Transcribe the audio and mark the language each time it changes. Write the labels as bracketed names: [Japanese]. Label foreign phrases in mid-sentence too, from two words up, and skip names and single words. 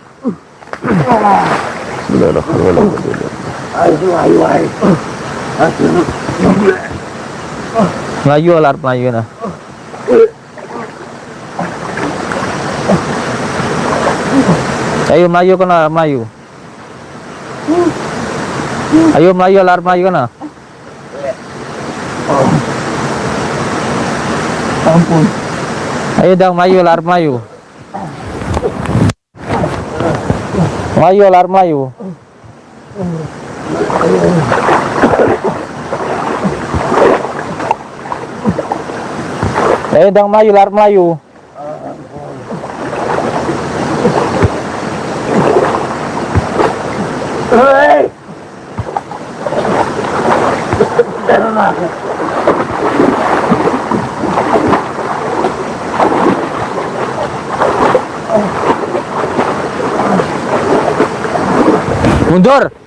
[Arabic] Bismillahirrahmanirrahim. [Malay] Melayu lah, Melayu nah. Ayo Melayu kena Melayu. Ayo Melayu lah, Melayu kena. Ampun. Ayo dong Melayu lah, Melayu. Melayu lah, Melayu. Ayo dong Melayu lah, Melayu. Hei. Mundur.